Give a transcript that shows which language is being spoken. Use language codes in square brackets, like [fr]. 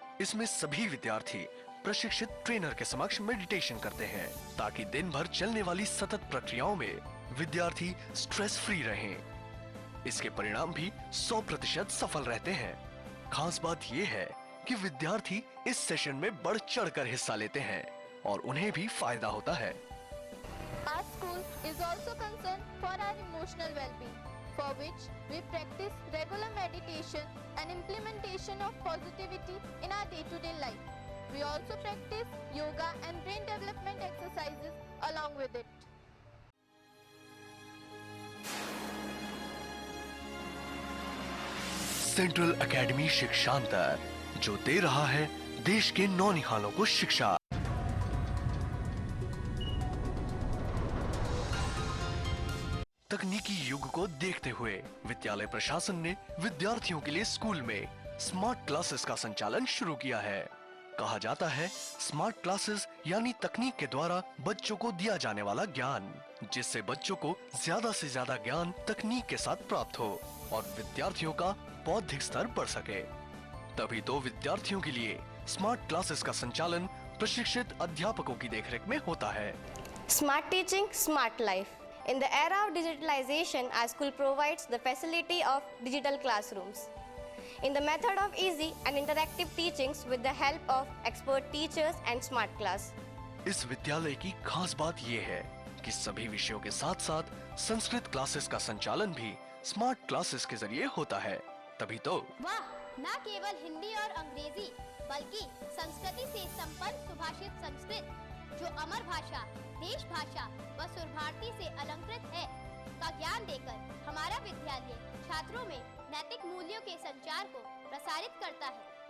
[hi] इसमें सभी विद्यार्थी प्रशिक्षित ट्रेनर के समक्ष मेडिटेशन करते हैं ताकि दिन भर चलने वाली सतत प्रक्रियाओं में विद्यार्थी स्ट्रेस फ्री रहें। इसके परिणाम भी 100% सफल रहते हैं। खास बात यह है कि विद्यार्थी इस सेशन में बढ़ चढ़कर हिस्सा लेते हैं और उन्हें भी फायदा होता है। [en] Our school is also concerned for our emotional well-being, for which we practice regular meditation and implementation of positivity in our day-to-day life. We also practice yoga and brain development exercises along with it. [hi] Central academy शिक्षांतर जो दे रहा है देश के नौनिहालों को शिक्षा। तकनीकी युग को देखते हुए विद्यालय प्रशासन ने विद्यार्थियों के लिए स्कूल में स्मार्ट क्लासेस का संचालन शुरू किया है। कहा जाता है स्मार्ट क्लासेस यानी तकनीक के द्वारा बच्चों को दिया जाने वाला ज्ञान, जिससे बच्चों को ज्यादा से ज्यादा ज्ञान तकनीक के साथ प्राप्त हो और विद्यार्थियों का बौद्धिक स्तर बढ़ सके। तभी तो विद्यार्थियों के लिए स्मार्ट क्लासेस का संचालन प्रशिक्षित अध्यापकों की देखरेख में होता है। [en] Smart teaching, smart life. In the era of digitalization, our school provides the facility of digital classrooms. In the method of easy and interactive teachings with the help of expert teachers and smart class. [hi] इस विद्यालय की खास बात ये है कि सभी विषयों के साथ साथ संस्कृत क्लासेस का संचालन भी स्मार्ट क्लासेस के जरिए होता है। तभी तो वाह, न केवल हिंदी और अंग्रेजी बल्कि संस्कृति से संपन्न सुभाषित संस्कृत जो अमर भाषा, देश भाषा व सुर भारती से अलंकृत है का ज्ञान देकर हमारा विद्यालय छात्रों में नैतिक मूल्यों के संचार को प्रसारित करता है।